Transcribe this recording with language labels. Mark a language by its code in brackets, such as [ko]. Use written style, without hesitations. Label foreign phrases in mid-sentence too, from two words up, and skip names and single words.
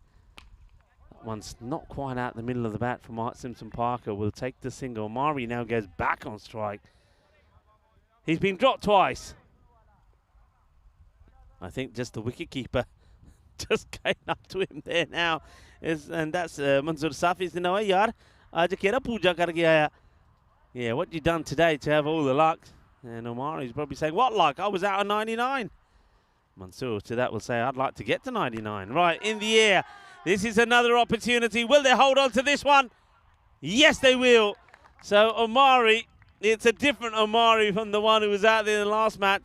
[en] That one's not quite out the middle of the bat from Art Simpson-Parker. Will take the single. Omari now goes back on strike. He's been dropped twice. I think just the wicketkeeper just came up to him there now. And that's Manzoor Safi's in the way, yaar. [hi] आज केरा पूजा कर के आया. [en] Yeah, what you done today to have all the luck? And Omari's probably saying, what luck? I was out on 99. Mansoor to that will say, I'd like to get to 99. Right, in the air. This is another opportunity. Will they hold on to this one? Yes, they will. So Omari, it's a different Omari from the one who was out there in the last match.